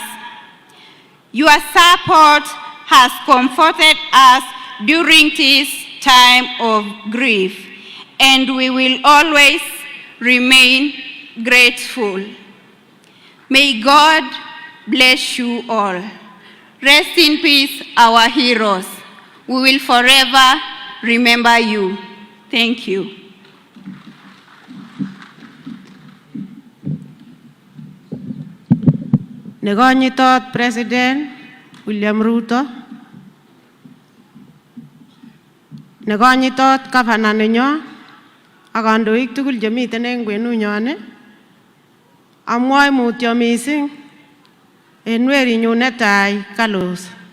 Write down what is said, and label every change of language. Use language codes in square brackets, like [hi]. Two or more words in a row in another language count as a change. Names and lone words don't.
[en] Your support has comforted us during this time of grief, and we will always remain grateful. May God bless you all. Rest in peace, our heroes. We will forever remember you. Thank you. [kln] Nekonyitot President William Ruto, nekonyitot Governor nenyo ak kandoik tugul chemiten en kwenunyon, amwoe mutyo mising en werinyu netai Carlos.